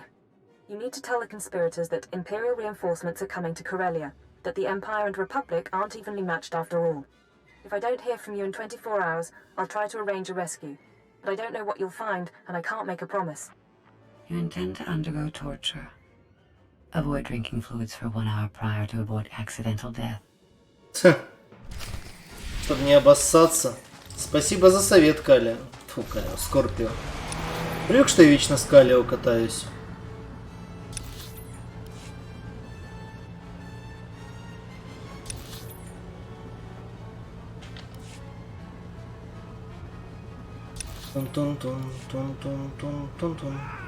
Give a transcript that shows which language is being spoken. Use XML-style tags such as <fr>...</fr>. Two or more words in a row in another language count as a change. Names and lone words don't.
<en>You need to tell the conspirators that Imperial reinforcements are coming to Correlia, that the Empire and Republic aren't evenly matched after all. If I don't hear from you in 24 hours, I'll try to arrange a rescue. But I don't know what you'll find, and I can't make a promise. You intend to undergo torture. Avoid drinking fluids for 1 hour prior to avoid accidental death.</en> <ru>Чтобы не обоссаться. Спасибо за совет, Калия. Фу, Калия, Скорпио. Привык, что я вечно с Калио катаюсь. Тун-тун-тун-тун-тун-тун-тун.</ru>